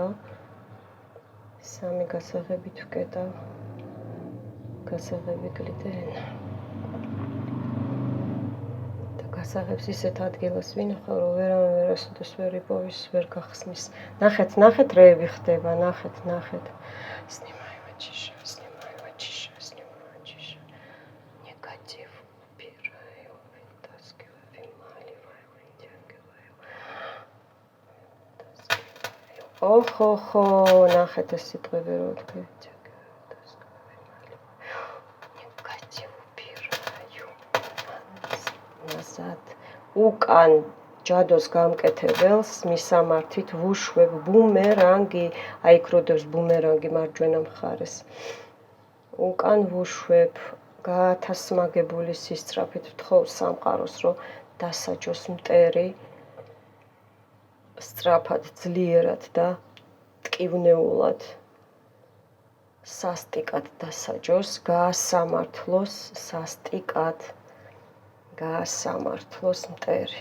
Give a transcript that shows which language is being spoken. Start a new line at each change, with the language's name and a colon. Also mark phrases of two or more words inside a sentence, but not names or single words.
Georgian: სამი გასაღებით ვკეტავ, გასაღები გლიდენ. და გასაღებს ისეთ ადგილას ვინახავ, რომ ვერავინ ვერასოდეს ვერ იპოვის, ვერ გახსნის. ნახეთ, რეები ხდება, ნახეთ.
Russian: Снимаю чиша. Негатив убираю, вытаскиваю, вымаливаю, вытягиваю. Охо-хо,
Georgian: ნახეთ ეს სიტყვები რო თქვი.
Russian: Негатив убираю. назад.
Georgian: უკან ჯადოს გამკეთებელს მისამართით ვუშვებ ბუმერანგი, აი იქ როდებს ბუმერანგი მარჯვენა მხარეს. უკან ვუშვებ გაათასმაგებული სისწრაფით ვთხოვ სამყაროს, რომ დასაჯოს მტერი სწრაფად, ძლიერად და ტკივნეულად სასტიკად დასაჯოს, გაასამართლოს სასტიკად, გაასამართლოს მტერი.